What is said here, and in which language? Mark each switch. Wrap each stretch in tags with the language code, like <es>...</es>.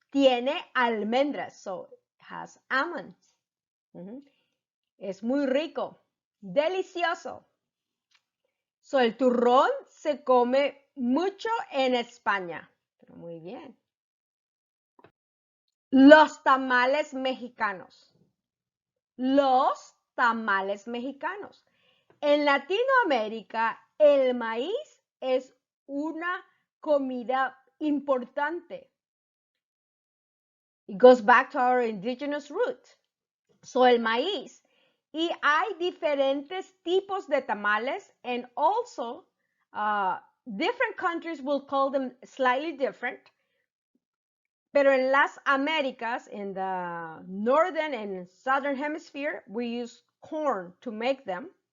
<es>Tiene almendras,</es> <en>so it has almonds.</en> <es>Es muy rico, delicioso. So el turrón se come mucho en España. Pero muy bien. Los tamales mexicanos. Los tamales mexicanos. En Latinoamérica, el maíz es una comida importante.</es> <en>It goes back to our indigenous roots. So el maíz.</en> <es>Y hay diferentes tipos de tamales,</es> <en>and also different countries will call them slightly different.</en> <es>Pero en las Américas,</es> <en>in the northern and southern hemisphere, we use corn to make them.</en>